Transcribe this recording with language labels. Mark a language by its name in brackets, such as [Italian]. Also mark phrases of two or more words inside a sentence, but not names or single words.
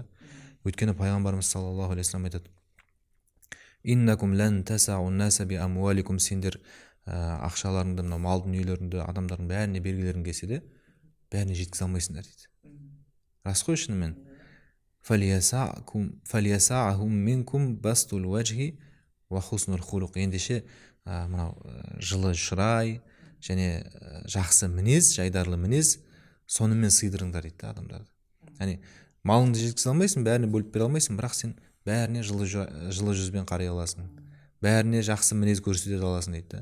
[Kazakh] Өйткені пайғамбарымыз [Arabic] صلى الله عليه وسلم [Kazakh] айтады: [Arabic] إنكم لن تسعوا الناس بأموالكم, [Kazakh] сендер ақшаларыңды, мына мал дүниелеріңді адамдардың бәріне бергілерің келсе де бәріне жеткізе алмайсыңдар дейді. Рас қой, шынымен. [Arabic] فليسعهم منكم بسط الوجه وحسن الخلق. [Kazakh] Ендеше мынау жылы шырай және жақсы мінез, жайдарлы мінез, сонымен сыйдырыңдар дейді адамдарды. Яғни малыңды жеткізе алмайсың, бәріне бөліп бере алмайсың, бірақ сен бәріне жылы жүзбен қарай аласың, бәріне жақсы мінез көрсете аласың дейді.